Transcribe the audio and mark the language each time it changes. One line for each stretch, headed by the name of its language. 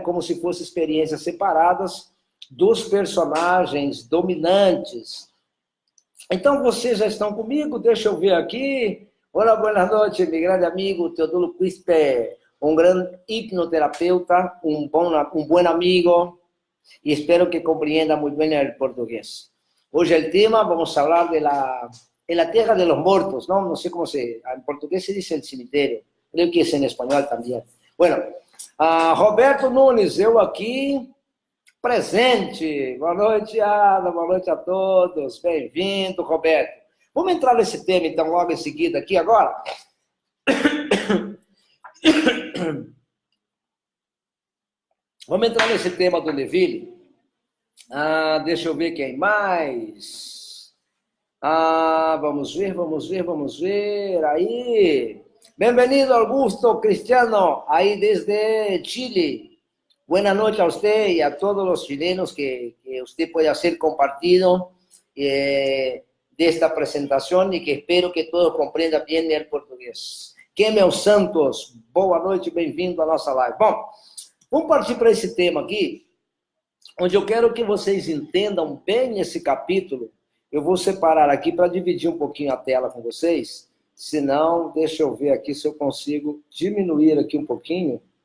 Portuguese: Como se fossem experiências separadas dos personagens dominantes. Então, vocês já estão comigo? Deixa eu ver aqui. Olá, boa noite, meu grande amigo Teodulo Quispe, um grande hipnoterapeuta, um bom amigo, e espero que compreenda muito bem o português. Hoje o tema, vamos falar
Spanish: de la tierra de los muertos, ¿no? No sé cómo en portugués se dice el cementerio, creo que es en español también. Bueno,
Portuguese: Roberto Nunes, eu aqui, presente. Boa noite, Ana, boa noite a todos. Bem-vindo, Roberto. Vamos entrar nesse tema, então, logo em seguida aqui agora? Vamos entrar nesse tema do Neville. Deixa eu ver quem mais. Vamos ver. Aí. Bem-vindo, Augusto Cristiano, aí desde Chile.
Spanish: Buenas noches a usted y a todos los chilenos que usted pueda hacer compartido de esta presentación y que espero que todos
Portuguese: comprendam
Spanish: bien el português.
Portuguese: Kemel Santos, boa noite, bem-vindo à nossa live. Bom, vamos partir para esse tema aqui, onde eu quero que vocês entendam bem esse capítulo. Eu vou separar aqui para dividir um pouquinho a tela com vocês, senão, deixa eu ver aqui se eu consigo diminuir aqui um pouquinho.